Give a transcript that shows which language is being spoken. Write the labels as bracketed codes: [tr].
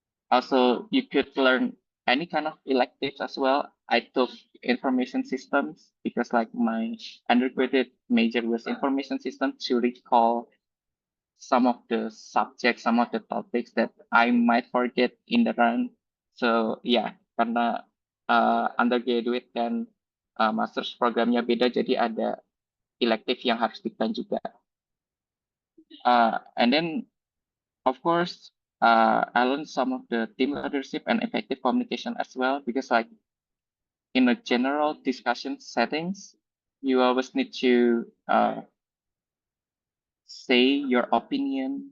[en] Also, you could learn any kind of electives as well. I took information systems because like my undergraduate major was information systems to recall some of the subjects, some of the topics that I might forget in the run. So yeah, [id] karena undergraduate dan master's programnya beda, jadi ada elective yang harus diketahui juga. [en] And then, of course, I learned some of the team leadership and effective communication as well, because like in a general discussion settings, you always need to say your opinion.